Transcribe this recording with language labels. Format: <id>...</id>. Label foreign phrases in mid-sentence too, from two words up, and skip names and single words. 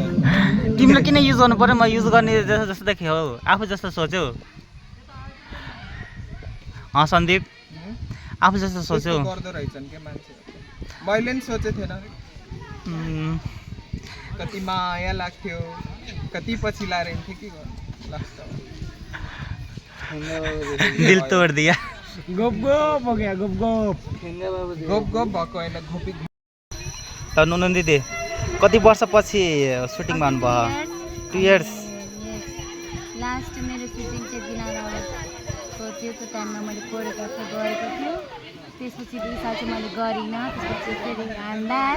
<ne>तिमीले किन युज गर्नु पर्यो म युज गर्ने जस्तो देखेँ हौ आफू जस्तो सोच्यौ सन्दीप आफू जस्तो सोच्यौ गर्दो रहेछन् के मान्छे मैले नि सोचेको थिएन कति माया लाग्थ्यो कति पछि लाएर हिँड्थ्यो के गर्नु</ne> <hi>दिल तोड दिया गप गप हो गया गप गप</hi> <ne>गप गप भएको होइन घोपी त नुनु दिदी कति वर्षपछि सुटिङ भन्नुभयो 2 इयर्स लास्ट मेरो सुटिङ चाहिँ दिनाराको थियो त्यो टाइममा मैले कोरियोग्राफी गरेको थियो त्यसपछि 2 साल चाहिँ मैले गरिनँ त्यसपछि फेरि ब्याक</ne>